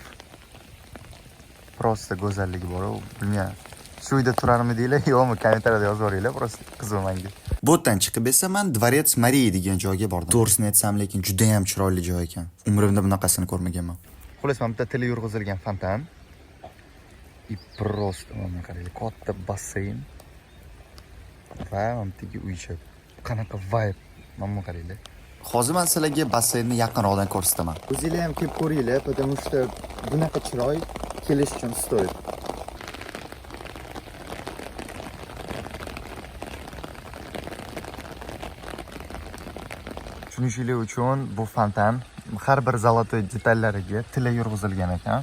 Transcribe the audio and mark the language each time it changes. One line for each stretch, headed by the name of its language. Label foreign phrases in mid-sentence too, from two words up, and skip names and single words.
Uzbek: Просто go'zalligi bor, bilmayman. Shu uyda turarmi deylar, yo'qmi, kommentariyada yozib yuboringlar, просто qiziq menga. Bu yerdan chiqib esa men Dvorets Mariya degan joyga bordim. To'g'risini aytsam, lekin juda ham chiroyli joy ekan. Umrimda bunaqasini ko'rmaganman. Xullas, mana bu yerda tili yurg'izilgan fontan.
Russian: И просто
Uzbek: mana qaranglar, katta basseyn. Va mana bu uycha. Qanaqa vibe. Mana qaranglar. Hozir men sizlarga basseynni yaqinroqdan ko'rsataman. O'zingizlar ham kelib ko'ringlar,
Russian: потому что
Uzbek: bunaqa chiroy kelish uchun stoyib. Tushunishinglar uchun bu fontan har bir zolotoy detallariga tilla yurg'izilgan ekan.